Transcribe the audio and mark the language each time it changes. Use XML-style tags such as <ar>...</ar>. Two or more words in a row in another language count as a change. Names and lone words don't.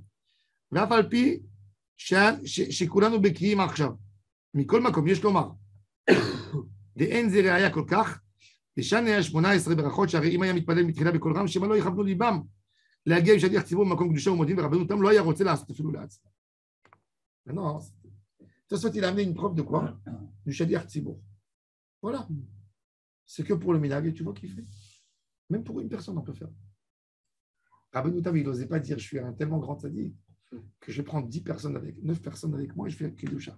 <he>ואף על פי שכולנו בקיאים עכשיו. מכל מקום, יש לומר, דאין זה ראיה כל כך, לשנה 18 ברכות, שהרי אם היה מתפלל מתחילה בקול רם, שמה לא יכוונו ליבם להגיע עם שליח ציבור במקום קדושה ומודים ורבנותם, לא היה רוצה לעשות אפילו לעצמו.</he> <fr>Non, Tosfot, il a amené une preuve de quoi? Du</fr> <he>שליח ציבור.</he> <fr>Voilà. C'est que pour le minag, et tu vois qu'il fait. Même pour une personne, on peut faire. Rabbeinu Tam, il n'osait pas dire je suis un tellement grand tzaddik que je vais prendre 9 personnes avec moi et je fais kedusha.</fr>